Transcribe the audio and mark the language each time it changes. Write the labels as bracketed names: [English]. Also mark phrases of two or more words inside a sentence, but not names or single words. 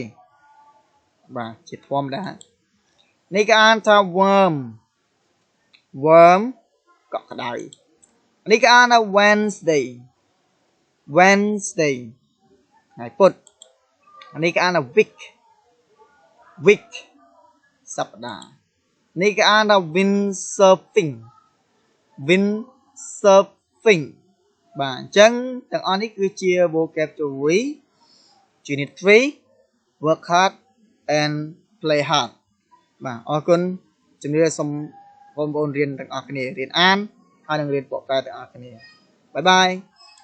[Khmer] បាទជាធម្មតានេះគេអានថា [English] worm worm [Khmer] កក់ក្ដៅនេះគេអានថា [English] Wednesday Wednesday [Khmer] ថ្ងៃពុធនេះគេអានថា [English] week week [Khmer] សប្តាហ៍នេះគេអានថា windsurfing windsurfing បាទអញ្ចឹងទាំងអស់នេះគឺជា [English] vocabulary unit 3 work hard and play hard [Khmer] បាទអរគុណជំរាបសូមបងប្អូនរៀនទាំងអស់គ្នារៀនអានហើយនឹងរៀនបកកែទាំងអស់គ្នា [English] bye bye